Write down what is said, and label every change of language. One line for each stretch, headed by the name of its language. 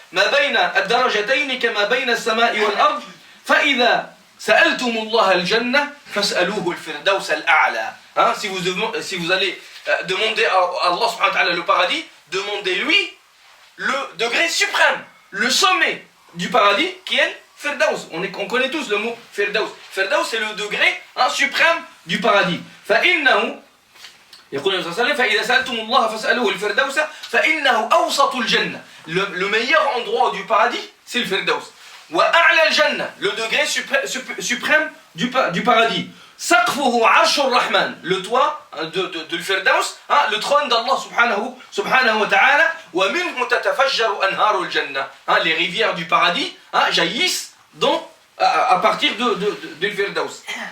Arabic: Ma bayna ad-darajatayn kama bayna as-sama'i wal ard, fa idha سألتم الله الجنة فاسألوه الفردوس الأعلى.
French: Si vous allez demander à Allah subhanahu wa ta'ala le paradis, demandez-lui le degré suprême, le sommet du paradis qui est le Firdaus. On connaît tous le mot Firdaus. Firdaus c'est le degré suprême du paradis.
Arabic: فإنه يقول النبي صلى الله عليه وسلم فإذا سألتم الله فاسألوه الفردوس فإنه أوسط الجنة.
French: Le meilleur endroit du paradis c'est le Firdaus.
Arabic: وأعلى الجنة,
French: le degré suprême du paradis.
Arabic: سقفه عرش الرحمن,
French: le toit de الفردوس, le trône d'Allah subhanahu wa ta'ala.
Arabic: ومنه تتفجر أنهار الجنة,
French: les rivières du paradis jaillissent à partir de الفردوس.